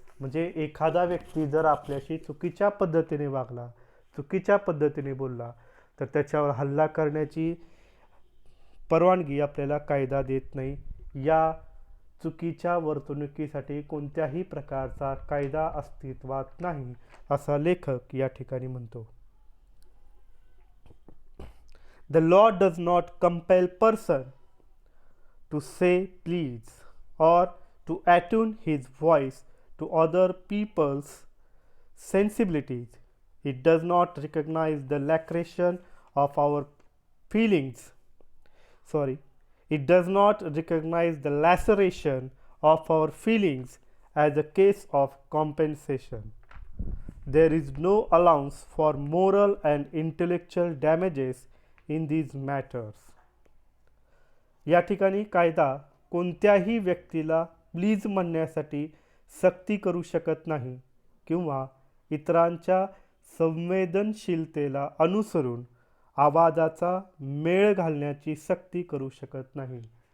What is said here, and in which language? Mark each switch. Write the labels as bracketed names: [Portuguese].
[Marathi] म्हणजे एखादा व्यक्ती जर आपल्याशी चुकीच्या पद्धतीने वागला, चुकीच्या पद्धतीने बोलला, तर त्याच्यावर हल्ला करण्याची परवानगी आपल्याला कायदा देत नाही. या चुकीच्या वर्तणुकीसाठी कोणत्याही प्रकारचा कायदा अस्तित्वात नाही, असा लेखक या ठिकाणी म्हणतो. [English] The law does not compel person to say please or to attune his voice to other people's sensibilities. It does not recognize the laceration of our feelings. It does not recognize the laceration of our feelings as a case of compensation. There is no allowance for moral and intellectual damages in these matters. [Marathi] या ठिकाणी कायदा कोणत्याही व्यक्तीला please म्हणण्यासाठी सक्ती करू शकत नाही किंवा इतरांच्या संवेदनशीलतेला अनुसरून आवाजाचा मेळ घालण्याची सक्ती करू शकत नाही.